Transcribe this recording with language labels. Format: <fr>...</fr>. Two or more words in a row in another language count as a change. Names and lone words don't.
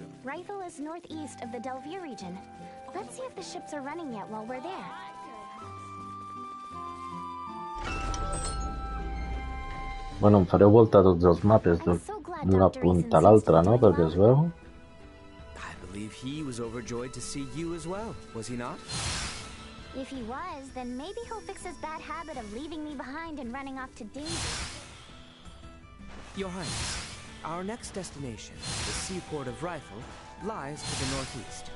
<en>rifle is northeast of the Delvier region. Let's see if the ships are running yet while we're there.</en> <ca>Bueno, em fareu volta a tots els mapes d'una punta a l'altra, no? Perquè es veu.</ca> <en>I believe he was overjoyed to see you as well, was he not? If he was, then maybe he'll fix his bad habit of leaving me behind and running off to danger. Your Highness, our next destination, the seaport of Rifle, lies to the northeast.</en>